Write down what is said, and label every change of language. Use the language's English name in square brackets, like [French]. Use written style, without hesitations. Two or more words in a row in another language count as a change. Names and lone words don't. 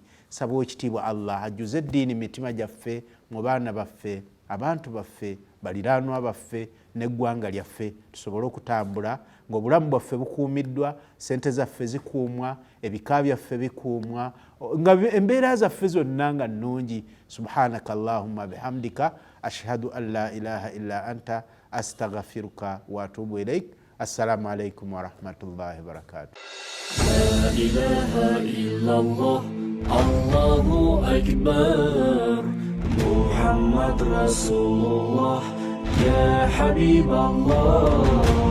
[Ganda] Saba ekitiibwa Allah ajjuze eddiini mitima gyaffe, mu baana baffe, abantu baffe, baliraanwa baffe n'eggwanga lyaffe, tusobole okutambula ng'obulamu bwaffe bukuumiddwa, sente zaffe zikuumwa, ebika byaffe bikuumwa, nga embeera zaffe zonna nga nnungi. [Arabic] سبحانك اللهم بحمدك أشهد أن لا إله إلا أنت أستغفرك وأتوب إليك. السلام عليكم ورحمة الله وبركاته. لا إله إلا الله، الله أكبر، محمد رسول الله، يا حبيب الله.